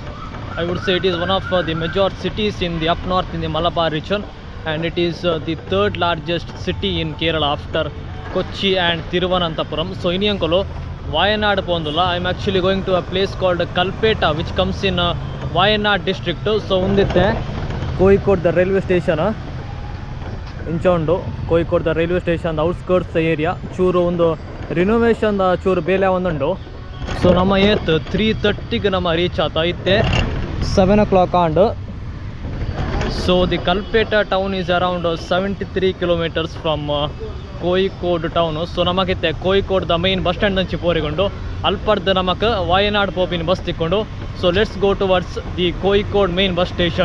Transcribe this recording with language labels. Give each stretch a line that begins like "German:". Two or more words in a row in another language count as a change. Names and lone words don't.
English: I would say it is one of the major cities in the up north in the Malabar region, and it is the third largest city in Kerala after Kochi and Thiruvananthapuram. So in Yankolo, Wayanad Pondula, I am actually going to a place called Kalpetta, which comes in Wayanad district. So undite Kozhikode the railway station.
Tulu: ಇಂಚೊಂಡು ಕೋಯಿಕೋಡ್ ದ
English: railway station outskirts area
Tulu: ಚೂರು ಒಂದು ರಿನೋವೇಷನ್ ಚೂರು ಬೇಲೆ ಒಂದುಂಡು. ಸೊ ನಮ್ಮ ಏತ್ 3:30ಗೆ ನಮ್ಮ ರೀಚ್ ಆತ ಇತ್ತೆ 7 o'clock ಆಂಡ್.
English: So the Kalpetta town is around 73 kilometers from Kozhikode town.
Tulu: ಸೊ ನಮಗಿತ್ತೆ ಕೋಯಿಕೋಡ್ ದ
English: main bus stand
Tulu: ಅಂಚಿ ಪೋರಿಕೊಂಡು ಅಲ್ಪರ್ದು ನಮಕ್ ವಾಯನಾಡ್ ಪೋಪಿನ ಬಸ್ ತಿಕ್ಕೊಂಡು.
English: So let's go towards the Kozhikode main bus station.